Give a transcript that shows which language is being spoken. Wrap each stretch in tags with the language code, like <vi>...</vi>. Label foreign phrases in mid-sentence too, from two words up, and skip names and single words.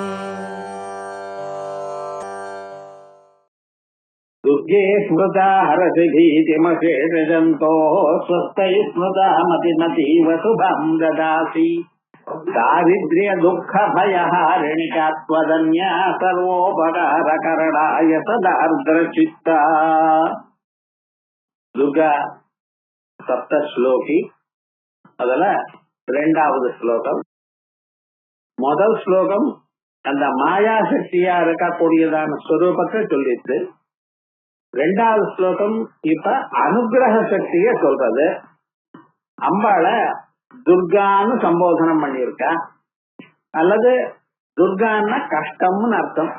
<sa>दुर्गे स्मृता हरसि भीतिमशेषजन्तोः स्वस्तैः स्मृता मतिमतीव शुभं ददासि दारिद्र्यदुःखभयहारिणिका त्वदन्या सर्वोपकारकरणाय सदार्द्रचित्ता दुर्गा सप्तश्लोकी</sa> <ta>அதுல இரண்டாவது ஸ்லோகம். முதல் ஸ்லோகம் அந்த மாயா சக்தியா இருக்கக்கூடியதான ஸ்வரூபத்தை சொல்லிட்டு, ரெண்டாவது ஸ்லோகம் இப்ப அனுகிரக சக்திய சொல்றது. அம்பாள துர்கான்னு சம்போதனம் பண்ணியிருக்கா, அல்லது துர்கான்னா கஷ்டம்னு அர்த்தம்.</ta>